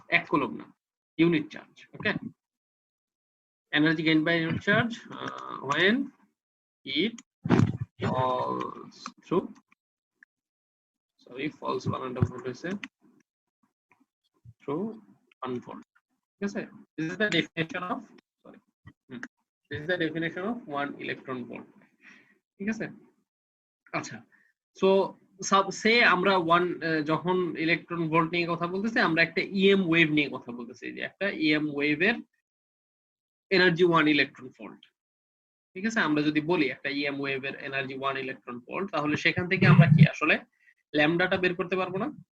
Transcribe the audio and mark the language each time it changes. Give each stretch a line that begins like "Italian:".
English: 1 coulomb না, unit charge. Okay, energy gain by unit charge when it falls through, falls
Bangla: বানানটা ভুল হয়েছে,
English: through 1 volt,
Bangla: ঠিক আছে।
English: this is the definition of this is the definition of 1 electron volt,
Bangla: ঠিক আছে। আচ্ছা, so সে আমরা যখন ইলেকট্রন ভোল্ট নিয়ে কথা বলতেছি, আমরা একটা ইএম ওয়েভ নিয়ে কথা বলতেছি, যে একটা ইএম ওয়েভের এনার্জি 1 ইলেকট্রন ভোল্ট, ঠিক আছে। আমরা যদি বলি একটা ইএম ওয়েভের এনার্জি 1 ইলেকট্রন ভোল্ট, তাহলে সেখান থেকে আমরা কি আসলে ল্যামডাটা বের করতে পারবো না?